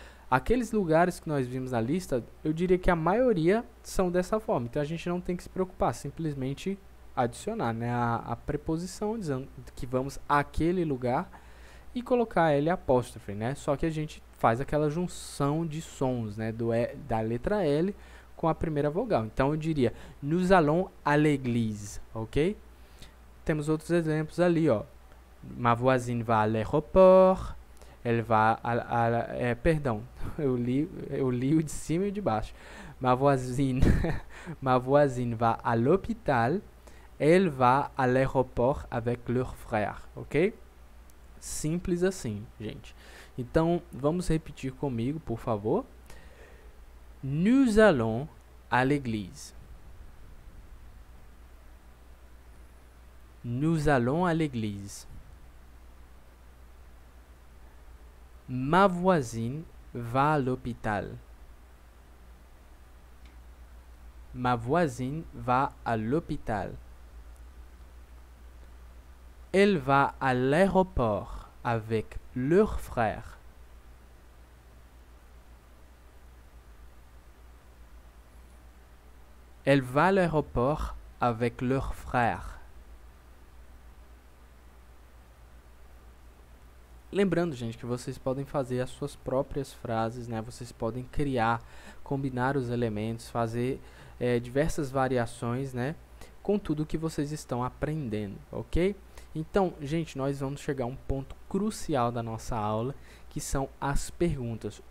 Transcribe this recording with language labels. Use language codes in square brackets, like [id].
[pt] Aqueles lugares que nós vimos na lista, eu diria que a maioria são dessa forma. Então, a gente não tem que se preocupar, simplesmente adicionar, né, a preposição, dizendo que vamos àquele lugar e colocar L apóstrofe, né? Só que a gente faz aquela junção de sons, né, da letra L com a primeira vogal. Então eu diria, [fr] nous allons à l'église, ok? [pt] Temos outros exemplos ali, ó. [fr] Ma voisine va à l'aéroport, elle va [pt] perdão, eu li o de cima e o de baixo. [fr] Ma voisine va à l'hôpital, elle va à l'aéroport avec leur frère, ok? [pt] Simples assim, gente. Então, vamos repetir comigo, por favor. [fr] Nous allons à l'église. Nous allons à l'église. Ma voisine va à l'hôpital. Ma voisine va à l'hôpital. Elle va à l'aéroport avec leur frère. Elle va à l'aéroport avec leur frère. [pt] Lembrando, gente, que vocês podem fazer as suas próprias frases, né? Vocês podem criar, combinar os elementos, fazer diversas variações, né? Com tudo que vocês estão aprendendo, ok? Então, gente, nós vamos chegar a um ponto crucial da nossa aula, que são as perguntas.